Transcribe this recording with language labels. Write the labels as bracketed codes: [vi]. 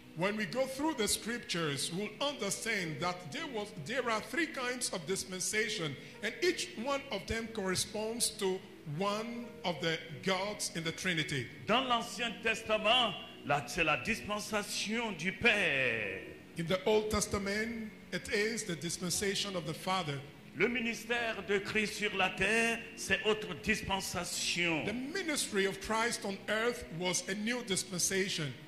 [en] When we go through the scriptures, we'll understand that there are 3 kinds of dispensation, and each one of them corresponds to one of the gods in the Trinity. [fr] Dans l'Ancien Testament, c'est la dispensation du Père. [en] In the Old Testament, it is the dispensation of the Father. [fr] Le ministère de Christ sur la terre, c'est autre dispensation. [en] The ministry of Christ on earth was a new dispensation.